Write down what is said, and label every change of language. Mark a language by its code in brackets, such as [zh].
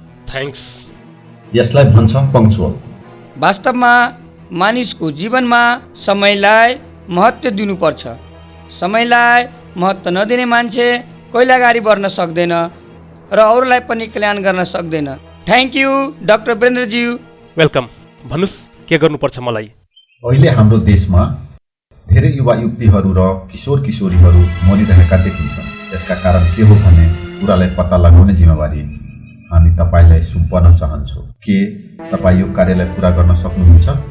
[en] Thanks. [ne] यसलाई भन्छ punctual. वास्तवमा मानिसको जीवनमा समयलाई महत्त्व दिनुपर्छ। समयलाई महत्त्व नदिने मान्छे कहिले अगाडि बढ्न सक्दैन र अरूलाई पनि कल्याण गर्न सक्दैन। [en] Thank you doctor वीरेन्द्रज्यू। Welcome. [ne] भन्नुहोस् के गर्नुपर्छ मलाई? अहिले हाम्रो देशमा धेरै युवा युवतीहरू र किशोर किशोरीहरू मरिरहेका देखिन्छन्। यसका कारण के हो भने कुरालाई पत्ता लगाउने जिम्मेवारी हामी तपाईलाई सुम्पन चाहन्छौँ। के तपाईँ यो कार्यलाई पुरा गर्न सक्नुहुन्छ?